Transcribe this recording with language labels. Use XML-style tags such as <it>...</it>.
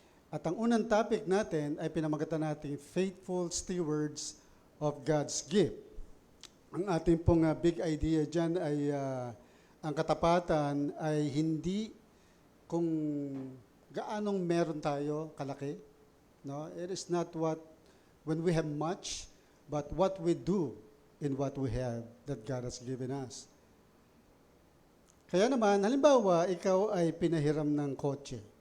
<tl>At ang unang topic natin ay pinamagatan natin Faithful Stewards of God's Gift. Ang ating pong big idea dyan ay ang katapatan ay hindi kung gaanong meron tayo kalaki. No?</tl> <en>It is not when we have much, but what we do in what we have that God has given us.</en> <tl>Kaya naman, halimbawa, ikaw ay pinahiram ng kotse.</tl>